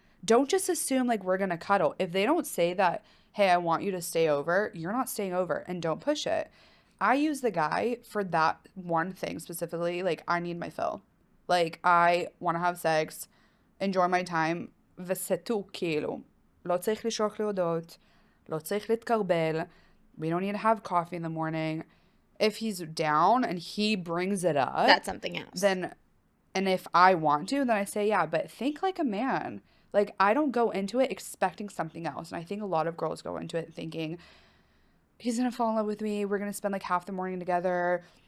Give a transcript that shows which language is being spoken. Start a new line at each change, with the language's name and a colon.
English: Don't just assume like we're gonna cuddle. If they don't say that, hey, I want you to stay over, you're not staying over, and don't push it. I use the guy for that one thing specifically. Like, I need my fill. Like, I want to have sex, enjoy my time,
Hebrew: וסתו, כאילו. לא צריך לשלוח לי הודעות, לא צריך להתקרבל.
English: We don't need to have coffee in the morning. If he's down and he brings it up, That's something else. And if I want to, then I say, yeah, but think like a man. Like, I don't go into it expecting something else. And I think a lot of girls go into it thinking, he's going to fall in love with me. We're going to spend like half the morning together.